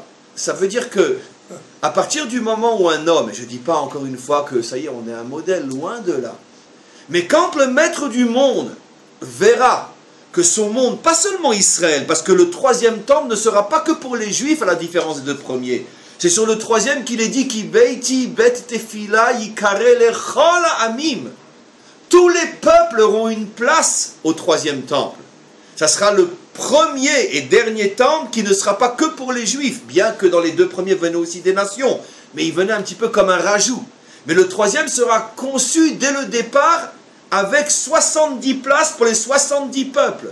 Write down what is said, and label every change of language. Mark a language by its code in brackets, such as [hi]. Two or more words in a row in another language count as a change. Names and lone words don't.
[fr] Ça veut dire que, à partir du moment où un homme, et je ne dis pas encore une fois que ça y est, on est un modèle, loin de là, mais quand le maître du monde verra que son monde, pas seulement Israël, parce que le troisième temple ne sera pas que pour les juifs, à la différence des deux premiers. C'est sur le troisième qu'il est dit [he] כי ביתי בית תפילה יקרא לכל עמים. [fr] Tous les peuples auront une place au troisième temple. Ça sera le premier et dernier temple qui ne sera pas que pour les juifs, bien que dans les deux premiers venaient aussi des nations, mais il venait un petit peu comme un rajout. Mais le troisième sera conçu dès le départ avec 70 places pour les 70 peuples.